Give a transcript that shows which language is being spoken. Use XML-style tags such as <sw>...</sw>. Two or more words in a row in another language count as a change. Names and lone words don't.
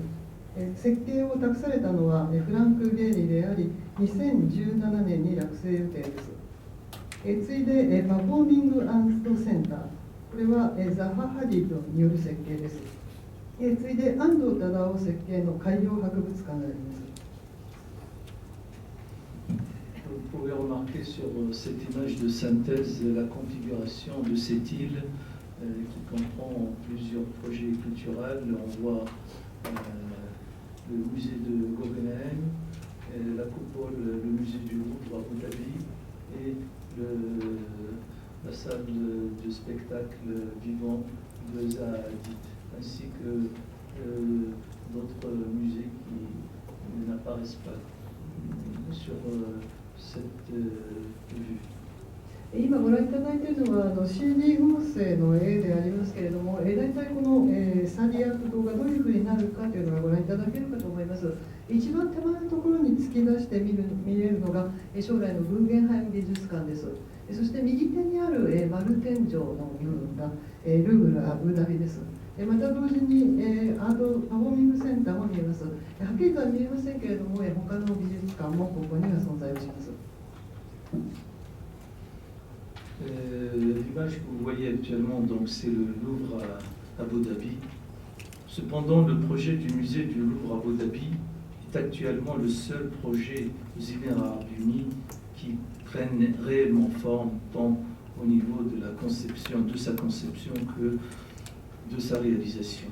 <ja>設計を託されたのはフランク・ゲーリであり、2017年に落成予定です。次いでパフォーミング・アートセンター。これはザハ・ハディドによる設計です。次いで安藤忠雄設計の海洋博物館があります。</ja> <fr>Vous pouvez remarquer sur cette image de synthèse la configuration de cette île qui comprend plusieurs projets culturels. On voit le musée de Guggenheim, la coupole, le musée du Louvre à Abu Dhabi et la salle de spectacle vivant de Zaha Hadid, ainsi que d'autres musées qui n'apparaissent pas sur cette vue.</fr> <ja>今ご覧いただいているのはCD 合成の絵でありますけれども、大体このサディアット島がどういうふうになるかというのがご覧いただけるかと思います。一番手前のところに突き出して見えるのが将来のグーゲンハイム美術館です。そして右手にある丸天井の部分がルーブルアブダビです。また同時にアートパフォーミングセンターも見えます。はっきりとは見えませんけれども、他の美術館もここには存在をします。</ja> <fr>L'image que vous voyez actuellement, donc, c'est le Louvre à Abu Dhabi. Cependant, le projet du musée du Louvre à Abu Dhabi est actuellement le seul projet aux Émirats arabes unis qui prenne réellement forme, tant au niveau de sa conception que de sa réalisation.</fr>